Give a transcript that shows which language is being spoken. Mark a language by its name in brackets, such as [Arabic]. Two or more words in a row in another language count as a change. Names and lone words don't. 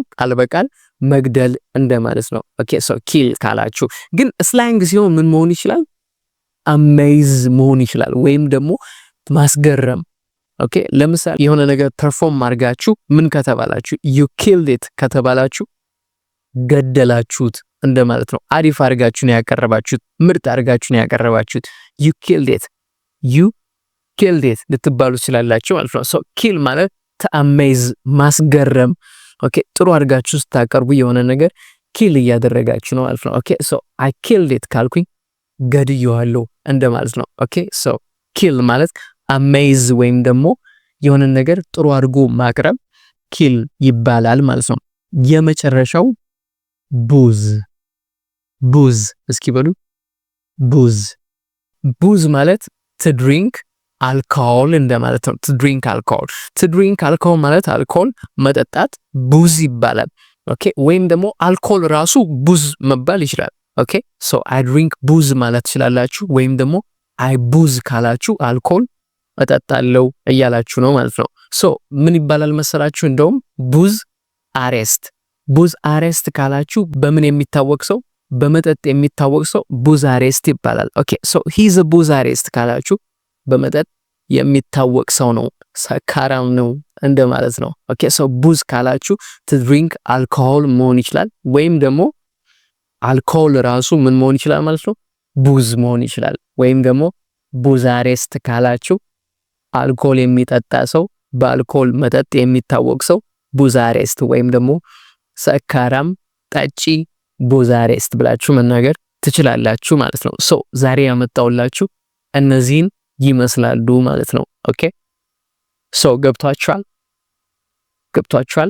[Amharic] ቃል በቃል መግደል እንደማለት ነው። [English] okay so kill [Amharic] ካላችሁ ግን ስላንግ ሲሆን ምን መሆን ይችላል? amaze መሆን ይችላል ወይም ደግሞ ማስገረም። ኦኬ ለምሳሌ የሆነ ነገር ፐርፎርም አድርጋችሁ ምን ከተባላችሁ [English] you killed it [Amharic] ከተባላችሁ ገደላችሁት እንደማለት ነው። አሪፍ አድርጋችሁ ነው ያቀረባችሁት፣ ምርጥ አድርጋችሁ ነው ያቀረባችሁት። [English] you killed [Amharic] it ልትባሉ ትችላላችሁ ማለት ነው። [English] so kill [Amharic] ማለት ተአሜዝ ማስገረም። ኦኬ ጥሩ አድርጋችሁ ስታቀርቡ የሆነ ነገር ኪል እያደረጋችሁ ነው ማለት ነው። [English] okay so I killed it [Amharic] ካልኩኝ ገድየዋለሁ እንደማለት ነው። [English] okay so kill [Amharic] ማለት አሜዝ ወይም ደግሞ የሆነ ነገር ጥሩ አድርጎ ማቅረብ ኪል ይባላል ማለት ነው። የመጨረሻው ቡዝ እስኪ በሉ ቡዝ ማለት [English] to drink alcohol [Amharic] እንደማለት ነው። [English] to drink alcohol [Amharic] ማለት አልኮል መጠጣት ቡዝ ይባላል። ኦኬ ወይም ደግሞ አልኮል ራሱ ቡዝ መባል ይችላል። [English] okay so I drink booze [Amharic] ማለት ትችላላችሁ። ወይም ደግሞ [English] I booze [Amharic] ካላችሁ አልኮል እጠጣለሁ እያላችሁ ነው ማለት ነው። so ምን ይባላል መሰላችሁ? እንደውም [English] booze artist [Amharic] ካላችሁ በምን የሚታወቅ ሰው? በመጠጥ የሚታወቅ ሰው [English] booze artist [Amharic] ይባላል። [English] okay so he's a booze artist [Amharic] ካላችሁ በመጠጥ የሚታወቅ ሰው ነው፣ ሰካራም ነው እንደማለት ነው። [English] okay so booze [Amharic] ካላችሁ [English] to drink alcohol [Amharic] መሆን ይችላል። ወይም ደግሞ አልኮል ራሱ ምን መሆን ይችላል ማለት ነው? ቡዝ መሆን ይችላል። ወይም ደግሞ [English] booze artist [Amharic] ካላችሁ አልኮል የሚጠጣ ሰው፣ በአልኮል መጠጥ የሚታወቅ ሰው [English] booze artist [Amharic] ወይም ደግሞ ሰካራም ጠጪ [English] booze artist [Amharic] ብላችሁ መናገር ትችላላችሁ ማለት ነው። ሶ ዛሬ ያመጣውላችሁ እነዚህን ይመስላሉ ማለት ነው። [English] okay so [Amharic] ገብቷችኋል?